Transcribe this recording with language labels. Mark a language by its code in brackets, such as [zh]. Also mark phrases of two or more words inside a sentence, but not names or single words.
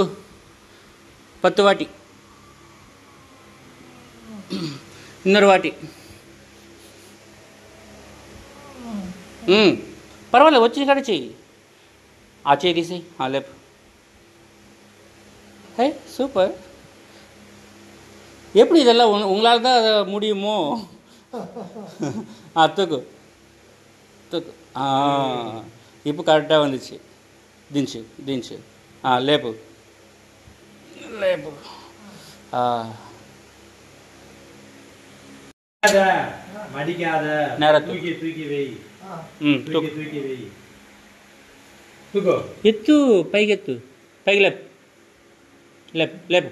[te] పత్తు వాటి ఇన్నర్ వాటి. పర్వాలేదు, వచ్చి కాడ చెయ్యి. ఆ చెయ్యి తీసి లేపు. హే సూపర్. [ta] எப்படி இதெல்லாம் உங்களால் தான் முடியுமோ? தூக்கு. இப்போ கரெக்டாக வந்துச்சு. [te] దించు లేపు. ఎత్తు పైకి లేపు.